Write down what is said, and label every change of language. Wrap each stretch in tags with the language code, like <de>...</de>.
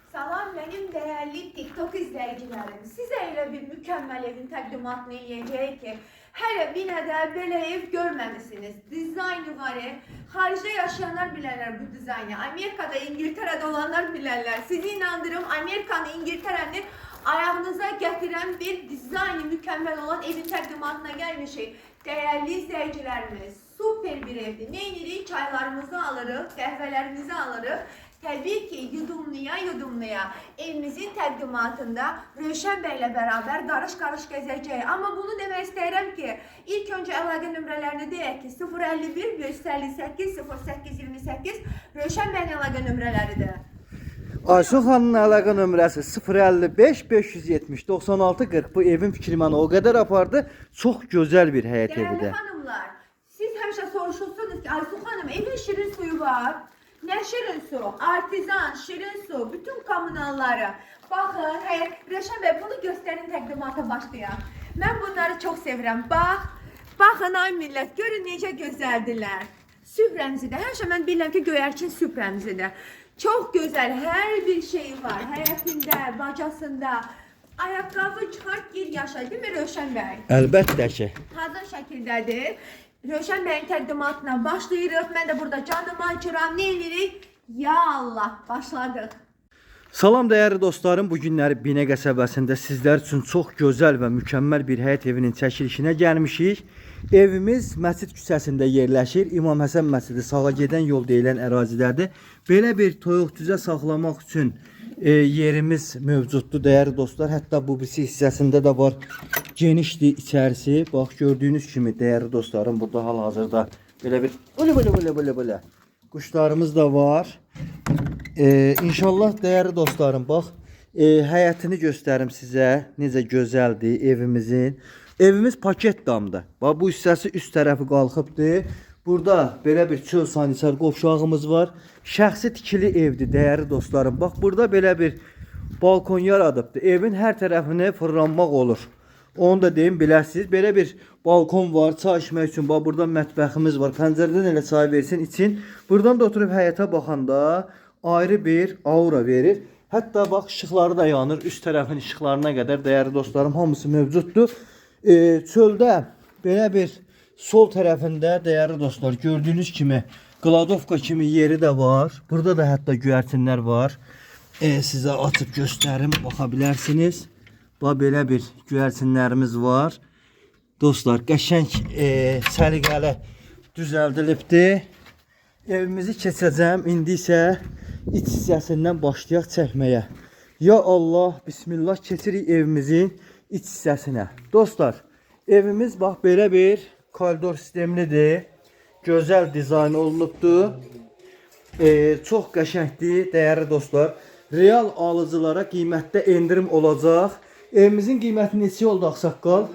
<tr>Salam benim değerli TikTok izleyicilerim. Size öyle bir mükemmel</tr> <az>evin təqdimatını eləyəcəyik ki, hələ bir də belə ev görməmisiniz. Dizaynı var. Xaricdə yaşayanlar bilərlər bu dizaynı. Amerikada, İngiltərədə olanlar bilərlər. Sizi inandırım, Amerikanı, İngiltərəni ayağınıza gətirən bir dizaynı mükemmel olan evin təqdimatına gəlmişik.</az> <tr>Değerli izleyicilerimiz, süper bir evdir.</tr> <az>Ne edirik? Çaylarımızı alırıq, qəhvələrimizi alırıq. Təbii ki, yudumluya evimizin təqdimatında Rövşən bəylə bərabər qarış-qarış gəzəcəyik. Amma bunu demək istəyirəm ki, ilk öncə əlaqə nömrələrini deyək ki, 051 558 0828 Rövşən bəyin əlaqə nömrələridir. Aysun xanımın əlaqə nömrəsi 055 570 96 40. Bu evin fikri mənə o qədər apardı. Çox gözəl bir həyət evidir.</az> <tr>Değerli hanımlar,</tr> <az>siz həmişə soruşursunuz ki, Aysun xanım, evin şirin suyu var. Ne şirin su? Artizan, şirin su, bütün kommunalları. Bakın, Rövşən bəy, bunu göstərin, təqdimata başlayaq. Mən bunları çox sevirəm. Baxın ay millət, görün necə gözəldirlər. Sübh rəmzidir. Həmişə mən bilirəm ki, göyərçin sübh rəmzidir.</az> <tr>Çok güzel, her bir şey var.</tr> <az>Həyətində, bacasında. Ayaqqabı çıxart, gir yaşa,</az> <tr>değil mi</tr> <az>Rövşən bəy? Əlbəttə ki. Hazır şəkildədir. Rövşən bəyin təqdimatına başlayırıq. Mən də burada canımı açıram. Ne edirik? Ya Allah, başladıq. Salam dəyərli dostlarım, bu günləri Binə qəsəbəsində sizlər üçün çox gözəl və mükəmməl bir həyət evinin çəkilişinə gəlmişik. Evimiz Məscid küçəsində yerləşir. İmam Həsən məscidi sağa gedən yol deyilən ərazidədir. Belə bir toyuq-cüzə saxlamaq üçün yerimiz mövcuddur dəyərli dostlar. Hətta bu birisi hissəsində də var. Genişdir içərisi. Bax gördüyünüz kimi dəyərli dostlarım, burada hal-hazırda belə bir belə quşlarımız da var. İnşallah dəyərli dostlarım, bax həyətini göstərim sizə. Necə gözəldir evimizin. Evimiz paket damdır. Bax bu hissəsi üst tərəfi qalxıbdır. Burada belə bir çöl sanitar qovşağımız var. Şəxsi tikili evdir dəyərli dostlarım. Bax burada belə bir balkon yaradıbdır. Evin hər tərəfini fırlanmaq olur. Onu da deyim, bilərsiniz. Belə bir balkon var, çay içmək üçün. Bax burada mətbəximiz var. Pəncərədən elə çay versin için. Buradan da oturub həyətə baxanda ayrı bir aura verir. Hətta bax işıqları da yanır. Üst tərəfin işıqlarına qədər dəyərli dostlarım hamısı mövcuddur. Çöldə belə bir sol tərəfində dəyərli dostlar gördüyünüz kimi qladovka kimi yeri də var. Burada da hətta göyərçinlər var. Sizə açıb göstərim, baxa bilərsiniz. Bax belə bir göyərçinlərimiz var. Dostlar qəşəng səliqəli düzəldilibdir. Evimizi keçəcəm. İndi isə iç hissəsindən başlayaq çəkməyə. Ya Allah, bismillah, keçirik evimizin iç hissəsinə. Dostlar, evimiz bax belə bir koridor sistemlidir. Gözəl dizayn olunubdur. Çox qəşəngdir dəyərli dostlar. Real alıcılara qiymətdə endirim olacaq. Evimizin qiyməti neçə oldu ağsaqqal?</az>